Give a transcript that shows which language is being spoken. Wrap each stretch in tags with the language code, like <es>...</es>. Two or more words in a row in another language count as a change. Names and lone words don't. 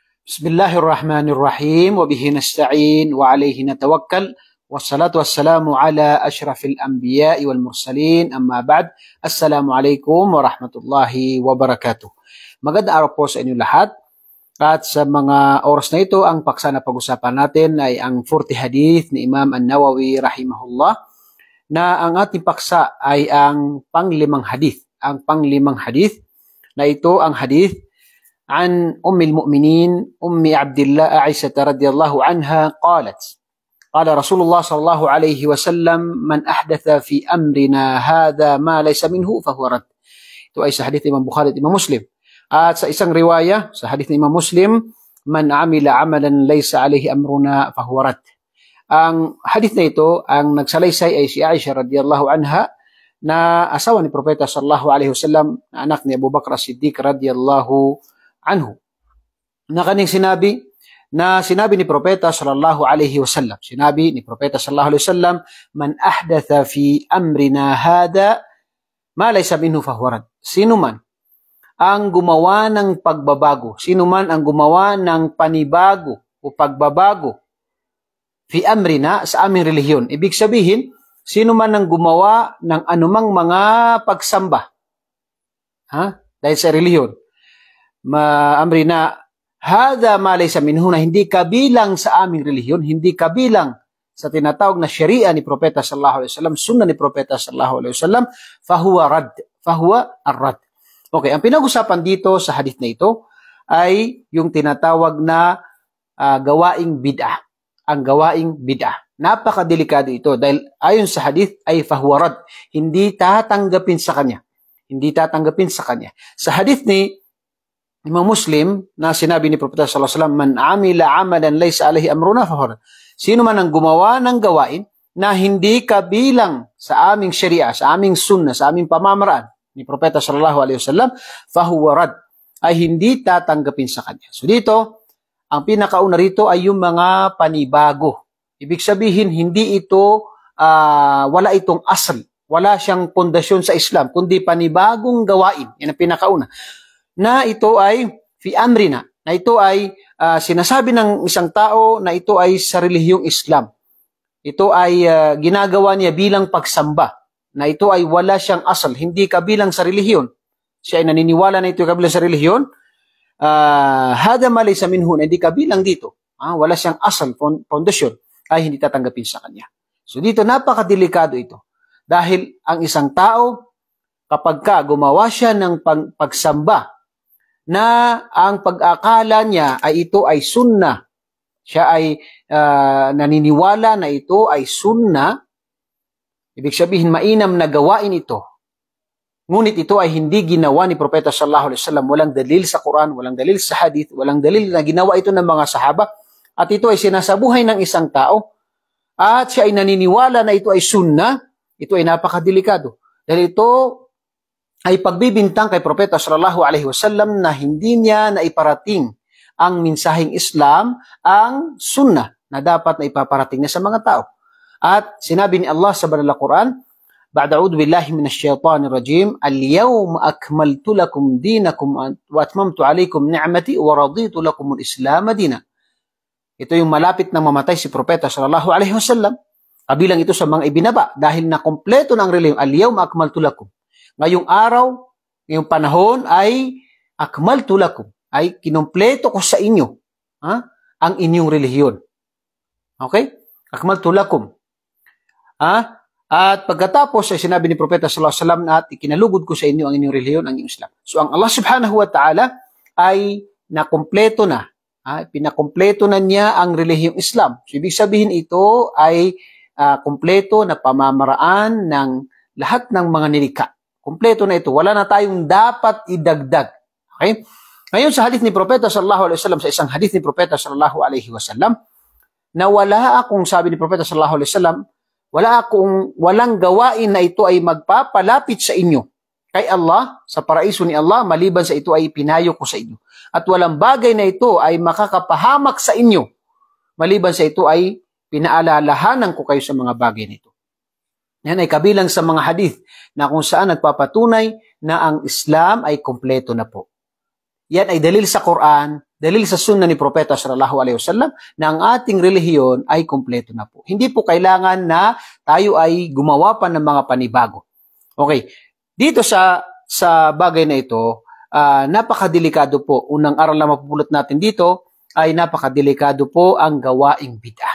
<ar>بسم الله الرحمن الرحيم وبه نستعين وعليه نتوكل والصلاة والسلام على أشرف الأنبياء والمرسلين أما بعد. السلام عليكم ورحمة الله وبركاته.</ar> <tl>Magandang araw po sa inyo lahat. At sa mga oras na ito, ang paksa na pag-usapan natin ay ang 40 hadith ni Imam An-Nawawi rahimahullah, na ang ating paksa ay ang panglimang hadith. Ang panglimang hadith na ito ang hadith</tl> <ar>عن أم المؤمنين أم عبد الله عائشة رضي الله عنها قالت قال رسول الله صلى الله عليه وسلم من أحدث في أمرنا هذا ما ليس منه فهو رد.</ar> <tl>Ito ay sa hadith Imam Bukhari at Imam Muslim. At sa isang riwaya sa hadith ni Imam Muslim,</tl> <ar>من عمل عملا ليس عليه أمرنا فهو رد.</ar> <tl>Ang hadith na ito, ang nagsalaysay ay si Aisha</tl> <ar>رضي الله عنها,</ar> <tl>na asawa ni Propeta</tl> <ar>صلى الله عليه وسلم,</ar> <tl>na anak ni Abu Bakr as-Siddiq</tl> <ar>رضي الله عنه,</ar> <tl>na kaning sinabi ni Propeta</tl> <ar>صلى الله عليه وسلم,</ar> <tl>sinabi ni Propeta</tl> <ar>صلى الله عليه وسلم, من أحدث في أمرنا هذا ما ليس منه فهو رد.</ar> <tl>Sino man ang gumawa ng pagbabago, sino man ang gumawa ng panibago o pagbabago</tl> <ar>في أمرنا,</ar> <tl>sa aming relihiyon. Ibig sabihin, sino man ang gumawa ng anumang mga pagsamba dahil sa relihiyon,</tl> <ar>أمرنا هذا ما ليس منه,</ar> <tl>na hindi kabilang sa aming relihiyon, hindi kabilang sa tinatawag na sharia ni Propeta</tl> <ar>صلى الله عليه وسلم,</ar> <tl>sunna ni Propeta</tl> <ar>صلى الله عليه وسلم, فهو رد, فهو الرد.</ar> <tl>Okay, ang pinag-usapan dito sa hadith na ito ay yung tinatawag na gawaing bid'ah. Ang gawaing bid'ah, napakadelikado ito dahil ayon sa hadith ay</tl> <ar>فهو رد,</ar> <tl>hindi tatanggapin sa kanya, hindi tatanggapin sa kanya. Sa hadith ni Imam Muslim, na sinabi ni Propeta</tl> <ar>صلى الله عليه وسلم, من عمل عملا ليس عليه أمرنا فهو رد.</ar> <tl>Sino man ang gumawa ng gawain na hindi kabilang sa aming sharia, sa aming sunna, sa aming pamamaraan ni Propeta</tl> <ar>صلى الله عليه وسلم, فهو رد,</ar> <tl>ay hindi tatanggapin sa kanya. So dito, ang pinakauna rito ay yung mga panibago. Ibig sabihin, hindi ito, wala itong asal, wala siyang pundasyon sa Islam, kundi panibagong gawain. Yan ang pinakauna. Na ito ay</tl> <ar>في أمرنا,</ar> <tl>na ito ay sinasabi ng isang tao na ito ay sa relihiyong Islam. Ito ay ginagawa niya bilang pagsamba, na ito ay wala siyang asal, hindi kabilang sa relihiyon. Siya ay naniniwala na ito kabilang sa relihiyon.</tl> <ar>هذا ما ليس منه,</ar> <tl>na hindi kabilang dito. Wala siyang asal, foundation, ay hindi tatanggapin sa kanya. So dito, napakadelikado ito. Dahil ang isang tao, kapag gumawa siya ng pagsamba, na ang pag-akala niya ay ito ay sunna, siya ay naniniwala na ito ay sunna, ibig sabihin mainam na gawain ito, ngunit ito ay hindi ginawa ni Propeta</tl> <ar>صلى الله عليه وسلم,</ar> <tl>walang dalil sa Quran, walang dalil sa hadith, walang dalil na ginawa ito ng mga sahaba, at ito ay sinasabuhay ng isang tao, at siya ay naniniwala na ito ay sunna, ito ay napakadelikado. Dahil ito ay pagbibintang kay Propeta</tl> <ar>صلى الله عليه وسلم</ar> <tl>na hindi niya naiparating ang mensaheng Islam, ang sunnah na dapat na ipaparating niya sa mga tao. At sinabi ni Allah sa banal na Quran,</tl> <ar>بعد أعوذ بالله من الشيطان الرجيم اليوم أكملت لكم دينكم وأتممت عليكم نعمتي ورضيت لكم الإسلام دينا.</ar> <tl>Ito yung malapit na mamatay si Propeta</tl> <ar>صلى الله عليه وسلم.</ar> <tl>Kabilang ito sa mga ibinaba dahil na kompleto ng relihiyon,</tl> <ar>اليوم أكملت لكم.</ar> <tl>Ngayong araw, ngayong panahon ay</tl> <ar>أكملت لكم,</ar> <tl>ay kinompleto ko sa inyo ang inyong relihiyon. Okay?</tl> <ar>أكملت لكم.</ar> <tl>At pagkatapos ay sinabi ni Propeta</tl> <ar>صلى الله عليه وسلم</ar> <tl>at ikinalugod ko sa inyo ang inyong relihiyon, ang inyong Islam. So ang Allah</tl> <ar>سبحانه وتعالى</ar> <tl>ay nakompleto na, pinakompleto na niya ang relihiyong Islam. So ibig sabihin ito ay kompleto na pamamaraan ng lahat ng mga nilikha. Kompleto na ito. Wala na tayong dapat idagdag. Okay? Ngayon sa hadith ni Propeta</tl> <ar>صلى الله عليه وسلم,</ar> <tl>sa isang hadith ni Propeta</tl> <ar>صلى الله عليه وسلم,</ar> <tl>na wala akong, sabi ni Propeta</tl> <ar>صلى الله عليه وسلم,</ar> <tl>walang gawain na ito ay magpapalapit sa inyo kay Allah, sa paraiso ni Allah, maliban sa ito ay pinayo ko sa inyo. At walang bagay na ito ay makakapahamak sa inyo, maliban sa ito ay pinaalalahanan ko kayo sa mga bagay nito. Yan ay kabilang sa mga hadith na kung saan nagpapatunay na ang Islam ay kompleto na po. yan ay dalil sa Quran, dalil sa sunna ni Propeta</tl> <ar>صلى الله عليه وسلم</ar> <tl>na ang ating relihiyon ay kumpleto na po. Hindi po kailangan na tayo ay gumawa pa ng mga panibago. Okay, dito sa bagay na ito, napakadelikado po. Unang aral na mapupulot natin dito ay napakadelikado po ang gawaing bid'ah.</tl>